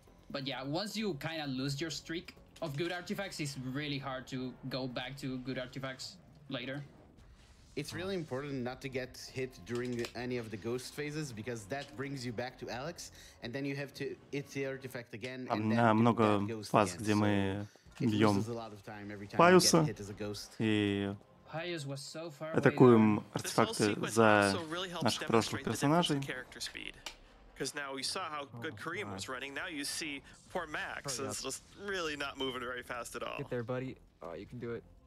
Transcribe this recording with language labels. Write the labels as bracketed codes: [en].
[en] But yeah, once you kind of lose your streak of good artifacts, it's really hard to go back to good artifacts later. It's really important not to get hit during any of the ghost phases because that brings you back to Alex, and then you have to hit the artifact again. [ru] Много фаз, где мы бьем Пайуса и атакуем артефакты за наших прошлых персонажей. [en] Because now we saw how good Kareem was running. Now you see poor Max is just really not moving very fast at all. Get there, buddy. Oh, you can do it.